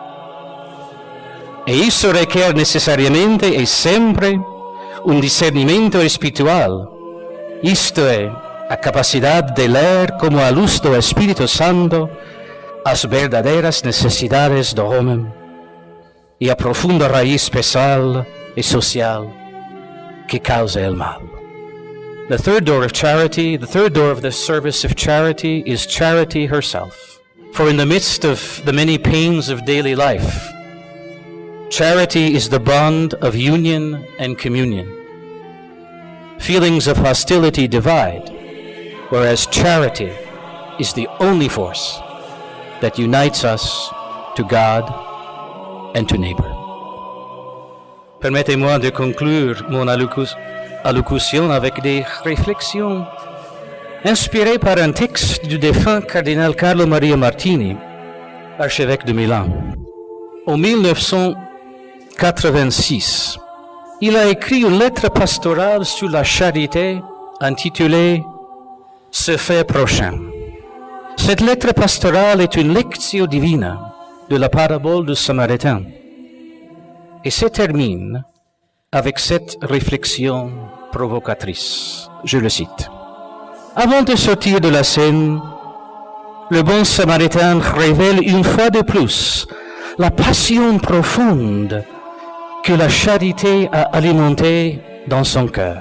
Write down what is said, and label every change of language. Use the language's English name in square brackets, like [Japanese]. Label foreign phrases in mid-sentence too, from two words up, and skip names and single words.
[Portuguese] E isso requer necessariamente e sempre um discernimento espiritual, isto é, a capacidade de ler como a luz do Espírito Santo as verdadeiras necessidades do homem e a profunda raiz pessoal e social que causa o mal. [English] The third door of charity, the third door of the service of charity is charity herself. For in the midst of the many pains of daily life, charity is the bond of union and communion. Feelings of hostility divide, whereas charity is the only force that unites us to God and to neighbor. [French] Permettez-moi de conclure mon allocution avec des réflexions inspiré par un texte du défunt cardinal Carlo Maria Martini, archevêque de Milan. En 1986, il a écrit une lettre pastorale sur la charité intitulée « Ce fait prochain ». Cette lettre pastorale est une [Latin] lectio divina [French] de la parabole du Samaritain et se termine avec cette réflexion provocatrice. Je le cite. Avant de sortir de la scène, le bon Samaritain révèle une fois de plus la passion profonde que la charité a alimentée dans son cœur.